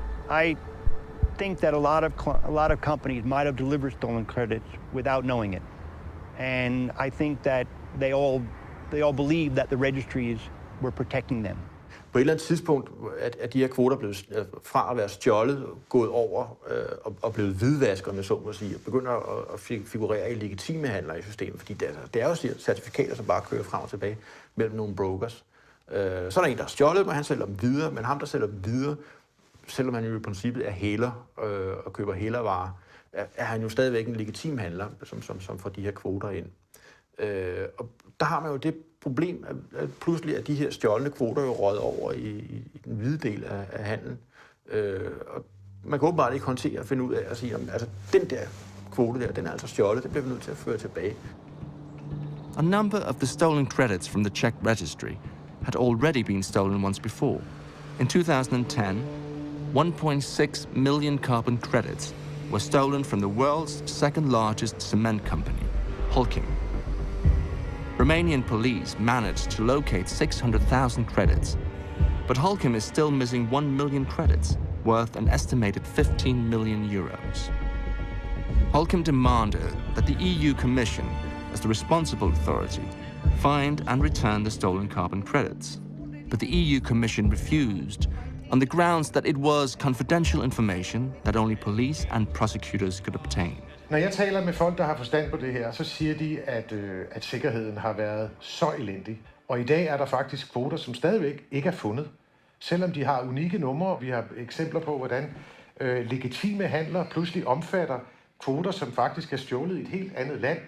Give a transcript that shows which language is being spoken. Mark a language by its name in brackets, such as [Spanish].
[English] I think that a lot of companies might have delivered stolen credits without knowing it, and I think that they all believed that the registries were protecting them. [Danish] På et eller andet tidspunkt er de her kvoter blevet fra at være stjålet, gået over og blevet hvidvasket, om jeg så må sige, og begynder at figurere i legitime handler i systemet, fordi det er jo certifikater, som bare kører frem og tilbage mellem nogle brokers. Så er der en, der har stjålet dem, og han sælger dem videre, men ham, der sælger dem videre, selvom han jo i princippet er hæler og køber hælervarer, er han jo stadigvæk en legitim handler, som får de her kvoter ind. Og der har man jo det problem, at pludselig er de her stjålne kvoter jo røget over i den hvide del af handlen. Og man kan åbenbart ikke håndtere og finde ud af at sige, altså den der kvote der, den er altså stjålet, det bliver vi nødt til at føre tilbage. [English] A number of the stolen credits from the Czech registry had already been stolen once before. In 2010, 1.6 million carbon credits were stolen from the world's second largest cement company, Holcim. Romanian police managed to locate 600,000 credits, but Holcim is still missing 1 million credits, worth an estimated 15 million euros. Holcim demanded that the EU Commission, as the responsible authority, find and return the stolen carbon credits, but the EU Commission refused on the grounds that it was confidential information that only police and prosecutors could obtain. [Danish] Når jeg taler med folk, der har forstand på det her, så siger de, at sikkerheden har været så elendig. Og i dag er der faktisk kvoter, som stadigvæk ikke er fundet. Selvom de har unikke numre, vi har eksempler på, hvordan legitime handler pludselig omfatter kvoter, som faktisk er stjålet i et helt andet land.